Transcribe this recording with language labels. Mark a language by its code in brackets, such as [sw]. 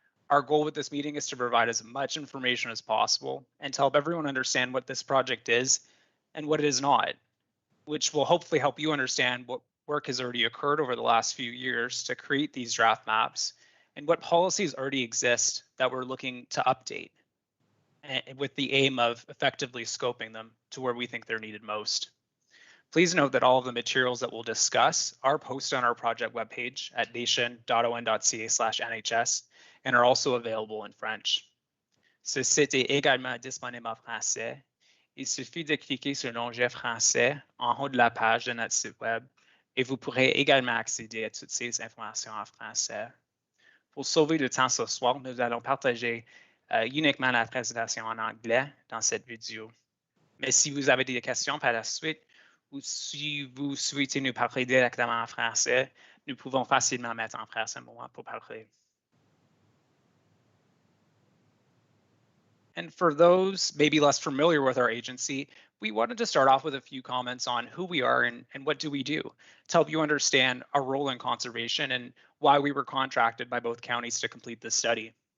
[en] Our goal with this meeting is to provide as much information as possible and to help everyone understand what this project is and what it is not, which will hopefully help you understand what work has already occurred over the last few years to create these draft maps and what policies already exist that we're looking to update, and with the aim of effectively scoping them to where we think they're needed most. Please note that all of the materials that we'll discuss are posted on our project webpage at nation.on.ca/NHS and are also available in French. [fr] Ce site est également disponible en français. Il suffit de cliquer sur l'onglet français en haut de la page de notre site web et vous pourrez également accéder à toutes ces informations en français. Pour sauver le temps ce soir, nous allons partager uniquement la présentation en anglais dans cette vidéo. Mais si vous avez des questions par la suite ou si vous souhaitez nous parler directement en français, nous pouvons facilement mettre en français un moment pour parler. [en] And for those maybe less familiar with our agency, we wanted to start off with a few comments on who we are and what do we do to help you understand our role in conservation and why we were contracted by both counties to complete this study.